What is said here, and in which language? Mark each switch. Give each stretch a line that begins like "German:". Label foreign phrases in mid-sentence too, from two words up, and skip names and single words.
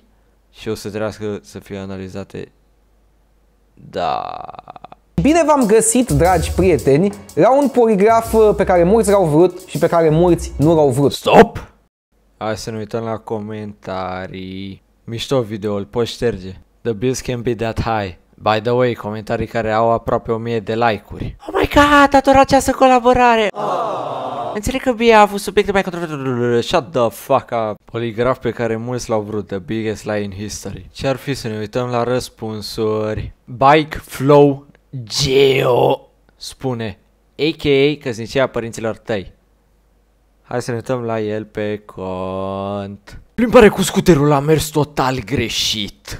Romanian: Și o să trebuiască să fie analizate. Da. Bine v-am găsit, dragi prieteni, la un poligraf pe care mulți l-au vrut și pe care mulți nu l-au vrut. Stop! Hai să ne uităm la comentarii. Mișto video, îl poți șterge.
English: The bills can be that high. By the way,
Romanian: comentarii care au aproape 1000 de like-uri.
English: Oh my god,
Romanian: ador această colaborare! Înțeleg că Bia a avut subiecte mai controversiale.
English: Shut the fuck up.
Romanian: Poligraf pe care mulți l-au vrut.
English: The biggest lie in history.
Romanian: Ce ar fi să ne uităm la răspunsuri? Bike Flow Geo spune, a.k.a. căsnicia părinților tăi. Hai să ne uităm la el pe cont. Plimbare cu scuterul a mers total greșit.